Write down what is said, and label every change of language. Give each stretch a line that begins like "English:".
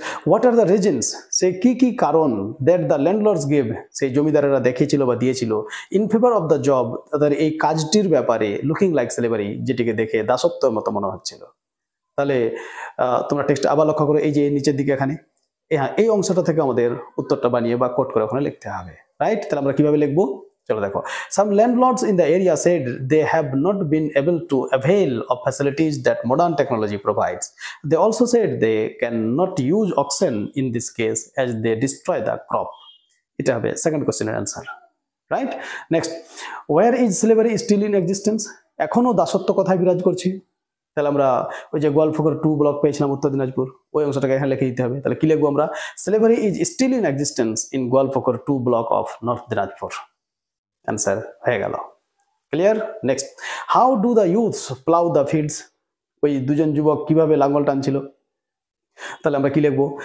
English: what are the reasons,
Bangla: সে কি কি কারণ,
English: that the landlords gave,
Bangla: সেই জমিদারেরা দেখিয়েছিল বা দিয়েছিল,
English: in favour of the job,
Bangla: তাদের এই কাজটির ব্যাপারে,
English: looking like slavery,
Bangla: যেটিকে দেখে দাসত্বের মতো মনে হচ্ছিল। তাহলে তোমরা টেক্সট আবার লক্ষ্য করো, এই যে নিচের দিকে এখানে, হ্যাঁ এই অংশটা থেকে আমাদের উত্তরটা বানিয়ে বা কোট করে ওখানে লিখতে হবে, রাইট? তাহলে আমরা কিভাবে লিখবো? চলো দেখো,
English: some landlords in the area said they have not been able to avail of facilities that modern technology provides. They also said they cannot use oxen in this case as they destroy the crop.
Bangla: এটা হবে second কোশ্চেনের answer, right?
English: Next, where is slavery still in existence?
Bangla: এখনো দাসত্ব কোথায় বিরাজ করছে? তাহলে আমরা ওই যে গোয়ালফোকর 2 ব্লক পেয়েছিলাম উত্তর দিনাজপুর, ওই অংশটাকে এখানে লিখে দিতে হবে। তাহলে কি লিখবো আমরা?
English: Slavery is still in existence in Goalpokhar 2 block of north Dinajpur.
Bangla: Answer হয়ে গেল। Clear?
English: Next, how do the youths plough the fields?
Bangla: ওই দুজন যুবক কিভাবে লাঙ্গল টানছিল? তাহলে আমরা কি লিখবো?